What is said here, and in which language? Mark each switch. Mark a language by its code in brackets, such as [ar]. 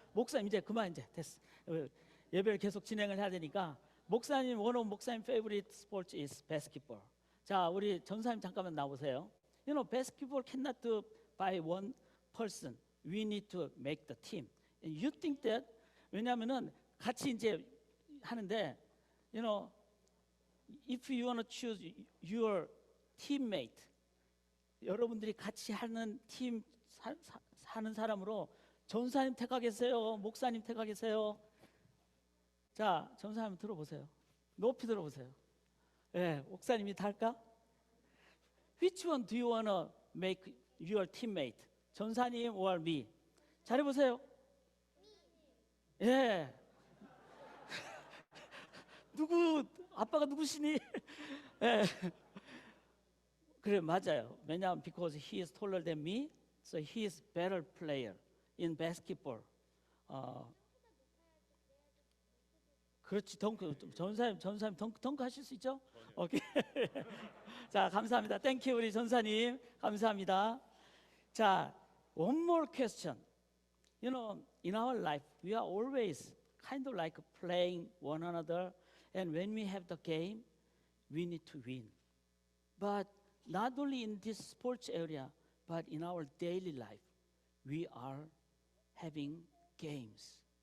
[ko] 목사님 이제 그만 이제 됐어. 예배를 계속 진행을 해야 되니까 목사님 [en] one of [ko] 목사님 [en] favorite sport is basketball. [ko] 자, 우리 전사님 잠깐만 나오세요. [en] You know, basketball cannot do by one person. We need to make the team. And you think that? [ko] 왜냐하면은 같이 이제 하는데, [en] you know, if you want to choose your teammate, [ko] 여러분들이 같이 하는 팀 사는 사람으로 전사님 택하겠어요? 목사님 택하겠어요? 자, 전사님 들어보세요. 높이 들어보세요. 예, 목사님이 탈까? [en] Which one do you want to make your teammate? [ko] 전사님 [en] or me? [ko] 잘해보세요. 예. 아빠가 누구시니? 예. 그래, 맞아요. 왜냐하면 [en] because he is taller than me, so he is better player in basketball. [ko] 그렇지, 전사님 덩크 하실 수 있죠? 오케이. 자, 감사합니다. 땡큐 우리 전사님 감사합니다. [en] 자, one more question. You know, in our life, we are always kind of like playing one another, and when we have the game, we need to win. But not only in this sports area, but in our daily life, we are having games.